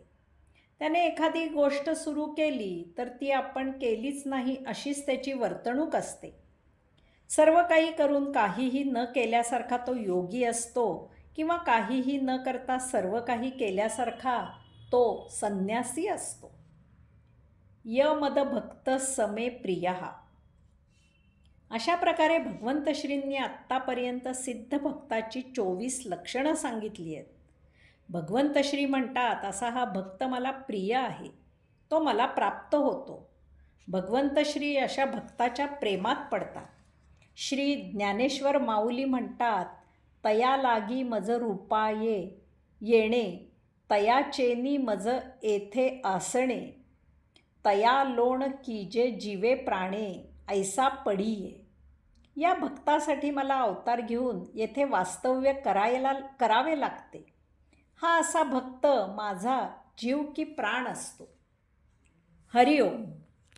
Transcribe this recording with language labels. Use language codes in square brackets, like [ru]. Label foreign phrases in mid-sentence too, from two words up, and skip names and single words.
[mr] त्याने एखादी गोष्ट सुरू केली तर ती आपण केलीच नाही अशीच त्याची वर्तणूक असते. सर्व काही करून काहीही न केल्यासारखा तो योगी असतो किंवा काहीही न करता सर्व काही केल्यासारखा तो संन्यासी असतो. [sa] यमद भक्त समे प्रियः. [mr] अशा प्रकारे भगवंत श्रींनी आत्तापर्यंत सिद्ध भक्ताची 24 लक्षणं सांगितली आहेत. भगवंत श्री म्हणतात, असा हा भक्त मला प्रिय आहे, तो मला प्राप्त होतो. भगवंत श्री अशा भक्ताच्या प्रेमात पडतात. श्री ज्ञानेश्वर माऊली म्हणतात, तया लागी मज रूपाये येणे, तया चेनी मज येथे आसणे, तया लोण कीजे जीवे प्राणे, ऐसा पडिये. या भक्तासाठी मला अवतार घेऊन येथे वास्तव्य करावे लागते. हा असा भक्त माझा जीव की प्राण असतो. हरिओम.